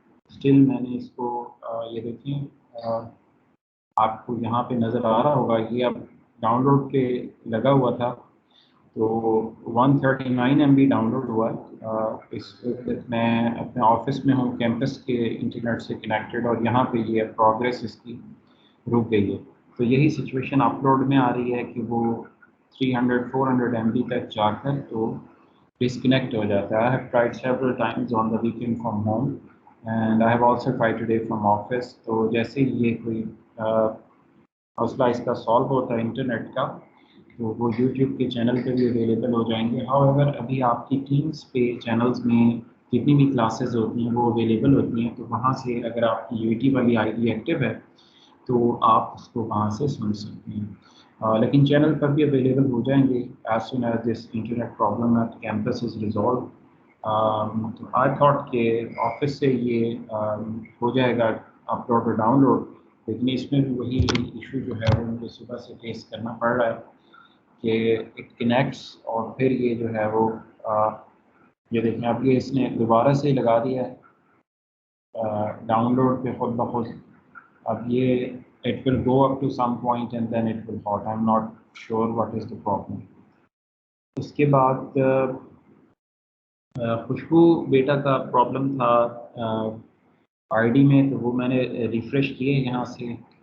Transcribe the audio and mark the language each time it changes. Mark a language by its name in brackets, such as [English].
[Urdu] Still میں نے اس کو یہ دیکھیں آپ کو یہاں پہ نظر آ رہا ہوگا، یہ اب ڈاؤن لوڈ پہ لگا ہوا تھا تو 139 MB ڈاؤن لوڈ ہوا ہے. اس وقت میں اپنے آفس میں ہوں، کیمپس کے انٹرنیٹ سے کنیکٹڈ، اور یہاں پہ یہ پروگریس اس کی رک گئی ہے. تو یہی سچویشن اپلوڈ میں آ رہی ہے کہ وہ 300-400 MB تک جا کر تو ڈسکنیکٹ ہو جاتا ہے. [English] I have tried several times on the weekend from home and I have also tried today from office. [Urdu] تو جیسے یہ کوئی مسئلہ اس کا سالو ہوتا ہے انٹرنیٹ کا تو وہ یوٹیوب کے چینل پہ بھی اویلیبل ہو جائیں گے. However ابھی آپ کی ٹیمس پہ چینلز میں جتنی بھی کلاسز ہوتی ہیں وہ اویلیبل ہوتی ہیں، تو وہاں سے اگر آپ کی یو ٹی والی آئی ڈی ایکٹیو ہے تو آپ اس کو وہاں سے سن سکتے ہیں. لیکن چینل پر بھی اویلیبل ہو جائیں گے [English] As soon as this internet problem at campus is resolve. [Urdu] تو [English] I thought [Urdu] کہ آفس سے یہ ہو جائے گا اپلوڈ اور ڈاؤن لوڈ، لیکن اس میں بھی وہی ایشو جو ہے وہ مجھے صبح سے فیس کرنا پڑ رہا ہے کہ [English] it connects [Urdu] اور پھر یہ جو ہے وہ یہ دیکھیں اب یہ اس نے دوبارہ سے لگا دیا ہے ڈاؤن لوڈ پہ خود بخود. اب یہ [English] it will go up to some point and then it will halt. I'm not sure what is the problem. [Urdu] اس کے بعد خوشبو بیٹا کا پرابلم تھا آئی ڈی میں، تو وہ میں نے ریفریش کیے یہاں سے.